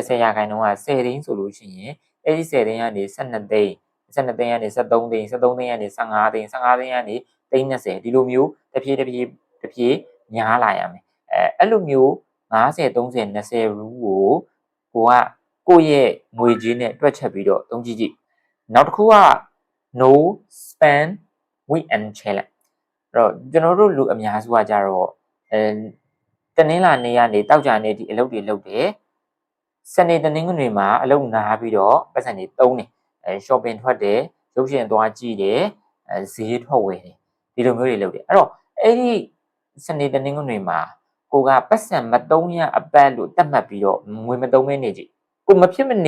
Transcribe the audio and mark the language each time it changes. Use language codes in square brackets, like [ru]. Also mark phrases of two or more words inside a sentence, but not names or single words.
[my] 10 ရာခိုင်နှုန်းက10သိန်းဆိုလို့ရှိရင်အဲ့ဒီ10သိန်းကနေ12သိန်း12သိန်းကနေ13သိန်း13သိန်းကနေ15သိန်း15သိန်းကနေ30ဒီလိုမျိုးတဖြည်း များလာရမယ်အဲ့လိုမျိုး50 30 20 rule ကိုရဲ့ငွေကြေးနဲ့တွက်ချက်ပြီးတော့သုံးကြည့်နောက်တစ်ခုက [en] no spend weekend challenge [my] အဲ့တော့ကျွန်တော်တို့လူအများစုကကြတော့တနင်္လာနေ့ကနေတောက်ကြနေ့ဒီအလုပ်တွေလုပ်တယ်စနေတနင်္ဂနွေမှာအလုပ်နာပြီးတော့ပတ်စံတွေသုံးတယ်shopping ထွက်တယ်ရုပ်ရှင်သွားကြည့်တယ်ဈေးထွက်ဝယ်တယ်ဒီလိုမျိုးတွေလုပ်တယ်အဲ့တော့အဲ့ဒီစနေတနင်္ဂနွေမှာကိုကပတ်စံမသုံးရအပတ်လို့တတ်မှတ်ပြီးတော့ငွေမသုံးမဲနေကြည့်ကိုမဖြစ်မနေ